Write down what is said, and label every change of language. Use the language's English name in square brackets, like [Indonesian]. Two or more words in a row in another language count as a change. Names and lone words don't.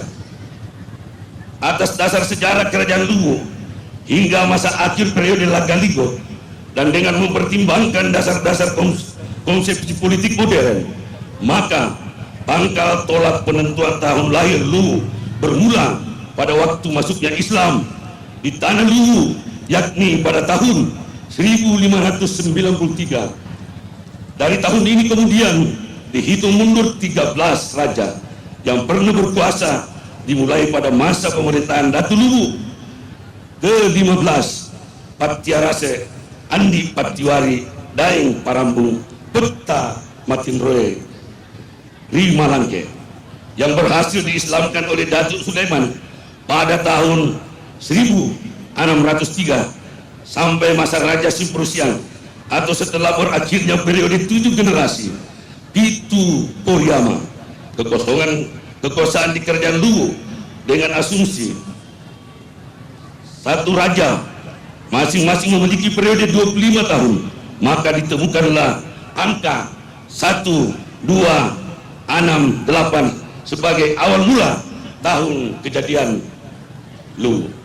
[Indonesian] Atas dasar sejarah kerajaan Luwu hingga masa akhir periode Lagaligo dan dengan mempertimbangkan dasar-dasar konsepsi politik modern, maka pangkal tolak penentuan tahun lahir Luwu bermula pada waktu masuknya Islam di tanah Luwu, yakni pada tahun 1593. Dari tahun ini kemudian dihitung mundur 13 raja yang pernah berkuasa, dimulai pada masa pemerintahan Datu Luwu ke-15 Patiarase Andi Patiwari Daeng Parambung Peta Matinroe Rimalangke, yang berhasil diislamkan oleh Datuk Sulaiman pada tahun 1603 sampai masa Raja Simprusian atau setelah berakhirnya periode 7 generasi Pitu Poriama. Kekuasaan di kerajaan Luwu dengan asumsi satu raja masing-masing memiliki periode 25 tahun, maka ditemukanlah angka 1, 2, 6, 8 sebagai awal mula tahun kejadian Luwu.